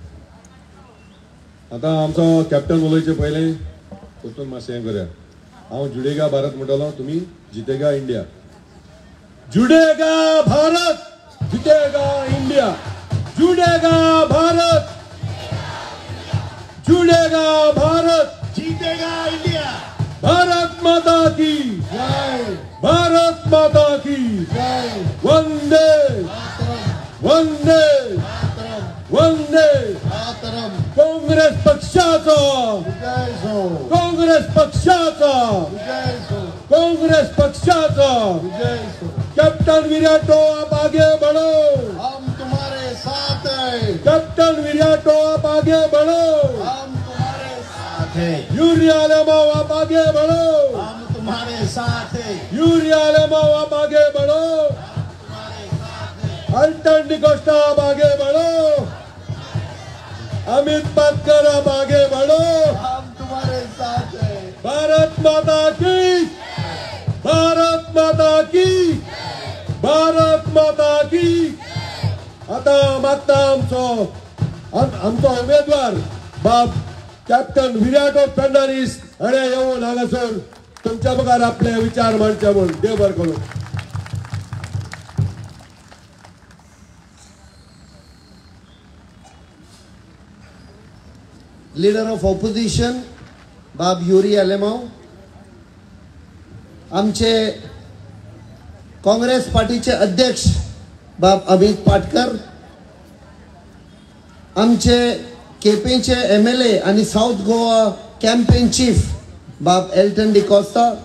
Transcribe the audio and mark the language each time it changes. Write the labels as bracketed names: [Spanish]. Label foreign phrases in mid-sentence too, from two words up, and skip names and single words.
[Konkani] आता आमचो कॅप्टन उलयचे पयले वचून मातशें हें करुया. [Hindi] हांव जुडेगा भारत [Konkani] म्हणटलो, तुमी [Hindi] जितेगा इंडिया. जुडेगा भारत, जितेगा इंडिया. जुडेगा भारत, जुडेगा भारत, जीतेगा इंडिया. भारत माता की जय, भारत माता की जय. वंदे वंदे वंदे. [Konkani] काँग्रेस पक्षाचा, काँग्रेस पक्षाचा, काँग्रेस पक्षाचा. [Hindi] कैप्टन विराटो आप आगे बढ़ो, हम तुम्हारे साथ हैं. कैप्टन विराटो आप आगे बढ़ो, हम तुम्हारे साथ हैं. यूरिया लेमाओ आप आगे बढ़ो, हम तुम्हारे साथ हैं. यूरिया लेमाओ आप आगे बढ़ो, अल्टन डिकोस्टा आप आगे बढ़ो, अमित पाटकर आप आगे बढ़ो. हम तुम्हारे साथ हैं. भारत माता की, भारत माता की, भारत माता की. [Konkani] आता मागता आमचो उमेदवार बाब कॅप्टन विराटो फर्नांडीस हाणें येवन हांगासर तुमच्या मुखार आपले विचार मांडचे म्हूण. देव बरें करूं. [English] Leader of Opposition [Konkani] बाब युरी आलेमाव, आमचे काँग्रेस पार्टीचे अध्यक्ष बाब अमित पाटकर, आमचे केपेंचे MLA आणि [English] South Goa campaign chief [Konkani] बाब एल्टन डिकोस्टा,